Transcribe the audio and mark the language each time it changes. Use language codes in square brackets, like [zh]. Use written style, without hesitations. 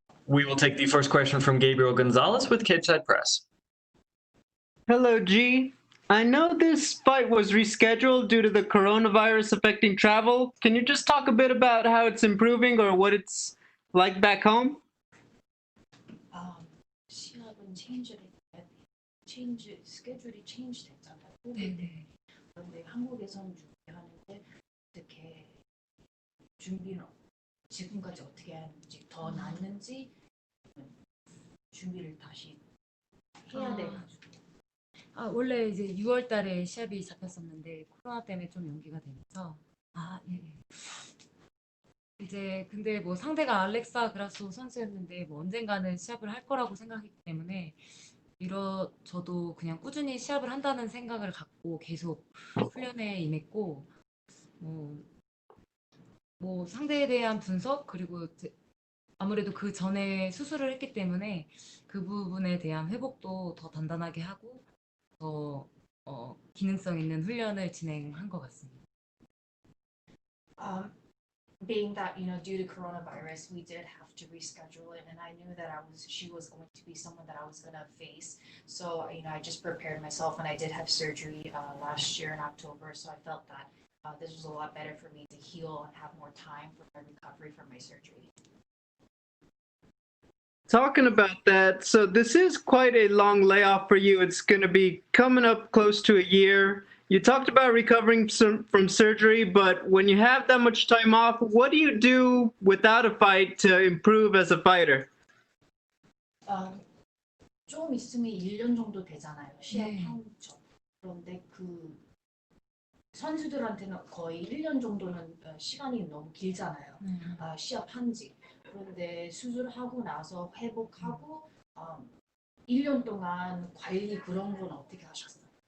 [en] We will take the first question from Gabriel Gonzalez with Capeside Press. Hello, G. I know this fight was rescheduled due to the coronavirus affecting travel. Can you just talk a bit about how it's improving or what it's like back home? [ko] 시합은 스케줄이 체인지 됐잖아요. 네네. 그런데 한국에서는 준비하는데 어떻게 준비는 지금까지 어떻게 하는지 더 낫는지 준비를 다시 해야 돼가지고. 원래 이제 6월 달에 시합이 잡혔었는데 코로나 때문에 좀 연기가 되면서 예. 이제 근데 뭐 상대가 알렉사 그라소 선수였는데 뭐 언젠가는 시합을 할 거라고 생각했기 때문에 저도 그냥 꾸준히 시합을 한다는 생각을 갖고 계속 훈련에 임했고 뭐 상대에 대한 분석 그리고 아무래도 그 전에 수술을 했기 때문에 그 부분에 대한 회복도 더 단단하게 하고 더 기능성 있는 훈련을 진행한 것 같습니다. [en] Being that due to coronavirus, we did have to reschedule it, and I knew that she was going to be someone that I was going to face. So I just prepared myself, and I did have surgery last year in October. So I felt that this was a lot better for me to heal and have more time for my recovery from my surgery. Talking about that, so this is quite a long layoff for you. It's going to be coming up close to a year. You talked about recovering from surgery, but when you have that much time off, what do you do without a fight to improve as a fighter? [ko] 좀 있으면 1년 정도 되잖아요. 시합한 죠. 그런데 그 선수들한테는 거의 1년 정도는 시간이 너무 길잖아요. 시합한 지. 그런데 수술하고 나서 회복하고 1년 동안 관리 그런 건 어떻게 하셨어요?